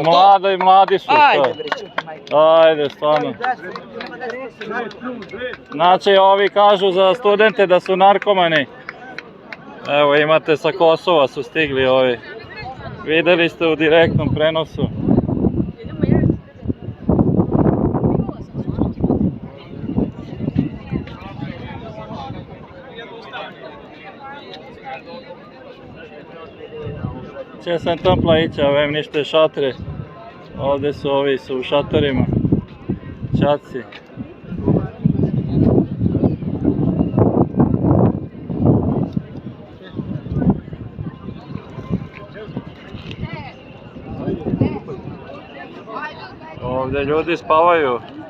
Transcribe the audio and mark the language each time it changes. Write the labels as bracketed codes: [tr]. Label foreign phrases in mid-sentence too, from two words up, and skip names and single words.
[sr] Pa mladi su, Ajde, bre, Ajde, stvarno. Znači, ovi kažu za studente da su narkomani. Evo, imate sa Kosova su stigli ovi. Videli ste u direktnom prenosu. [ro] Ce se întâmplă aici? Avem niște șatre. [sr] Ovdje su ovi su u šatorima. Ćaci. Ovdje ljudi spavaju.